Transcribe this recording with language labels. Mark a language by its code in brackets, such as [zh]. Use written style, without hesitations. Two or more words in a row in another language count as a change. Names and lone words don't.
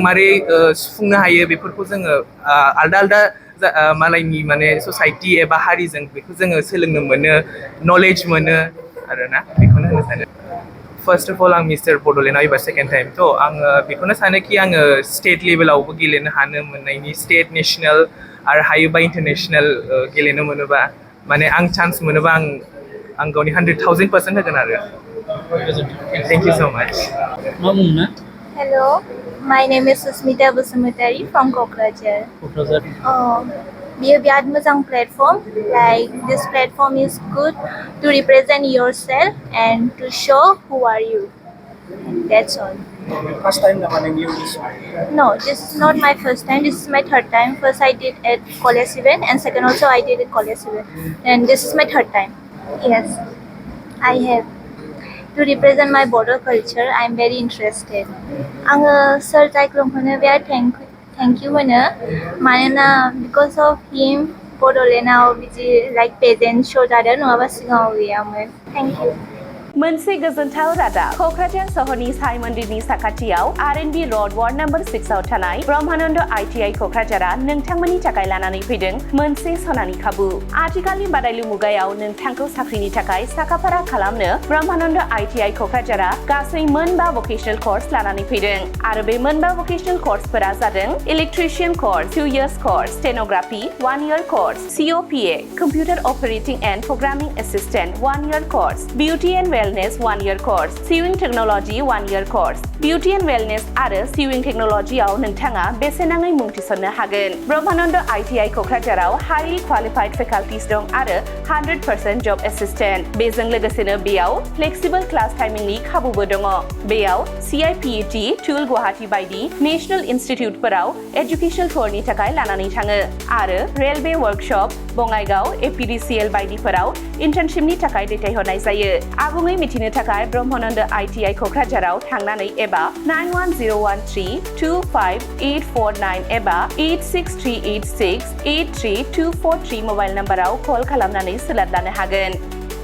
[brx] मारै सुफुंनो हायो बेफोरखौ जोङो आलदा आलदा मालायनि माने ससाइटि एबा हारिजों बेखौ जोङो सोलोंनो मोनो नलेज मोनो आरोना बेखौनो होनो सानो [en] first of all [brx] आं मिस्टार बड'लेण्डआव एबार [en] second time [brx] थ' आङो बेखौनो सानो कि आङो स्टेट लेभेलावबो गेलेनो हानो मोननायनि स्टेट नेसनेल आरो हायोबा इन्टारनेसनेल गेलेनो मोनोबा माने आं चान्स मोनोबा आं गावनि 100,000% होगोन आरो [en] thank you so much [brx] मा बुंनो [en] Hello, my name is Susmita Busumutari from Kokrajhar. क'क्राझार Be a biad mojang platform. Like this platform is good to represent yourself and to show who are you. And that's all. First time naman yung news. No, this is not my first time. This is my third time. First I did at college event and second also I did at college event. And this is my third time. Yes, I have. To represent my border culture, I am very interested. [brx] आङो Sir Taiklongखौनो बिराद [en] thank you [brx] होनो मानोना because of him बड'लेण्डआव बिदि [en] like pageant show [brx] जादों नङाबा सिगाङाव गैयामोन. [en] Thank you. [brx] मोनसे गोजोनथाव रादाब क'क्राझार सहरनि साई मन्दिरनि साखाथियाव आरएनबी र'ड वार्ड नम्बर 6 आव थानाय ब्रह्मानन्द आईटीआई क'क्राझारा नोंथांमोननि थाखाय लानानै फैदों मोनसे सनानि खाबु आथिखालनि बादायलु मुगायाव नोंथांखौ साख्रिनि थाखाय साखाफारा खालामनो ब्रह्मानन्द आईटीआई क'क्राझारा गासै मोनबा भकेशनेल कर्स लानानै फैदों आरो बे मोनबा भकेशनेल कर्सफोरा जादों इलेक्ट्रिशियन कर्स 2 years कर्स स्टेनोग्राफी 1 year कर्स COPA [en] computer operating and programming assistant [brx] 1 year कर्स [en] beauty and wellness [brx] 1 [en] year course, sewing technology 1 year course, beauty and wellness [brx] आरो [en] sewing technology [brx] आव नोंथाङा बेसेनाङै मुं थिसननो हागोन। ब्रह्मानन्द ITI क'क्राझाराव [en] highly qualified faculties [brx] दं आरो 100% [en] job assistant। [brx] बेजों लोगोसेनो बेयाव [en] flexible class timing [brx] नि खाबुबो दङ। बेयाव CIPET, टुल गुवाहाटी बायदि [en] national institute educational tour [brx] थाखाय लानानै थाङो आरो [en] railway workshop, [brx] बङाइगाव, APDCL बायदिफोराव इन्टार्नशिपनि थाखाय दैथायहरनाय जायो। आबुङै मिथिनो थाखाय ब्रह्मानन्द ITI क'क्राझाराव थांनानै एबा 9101325849 एबा 863868324 [en] mobile number [brx] कल खालामनानै सोलाद लानो हागोन।